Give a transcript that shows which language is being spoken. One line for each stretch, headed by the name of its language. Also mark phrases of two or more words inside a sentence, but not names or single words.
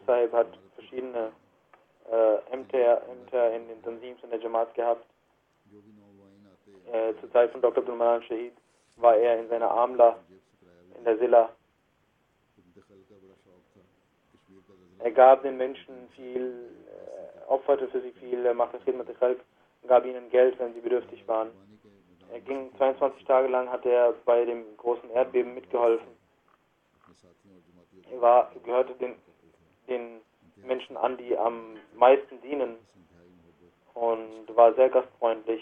German: Sahib hat verschiedene Ämter in den Tanzims und der Jamaat gehabt. Zur Zeit von Dr. Abdul Manan Shahid war er in seiner Amla, in der Silla. Er gab den Menschen viel, opferte für sie viel, er machte
Arabic: خدمة الخلق,
German: gab ihnen Geld, wenn sie bedürftig waren. Er ging 22 Tage lang, hat er bei dem großen Erdbeben mitgeholfen. Er gehörte den Menschen an, die am meisten dienen, und war sehr gastfreundlich.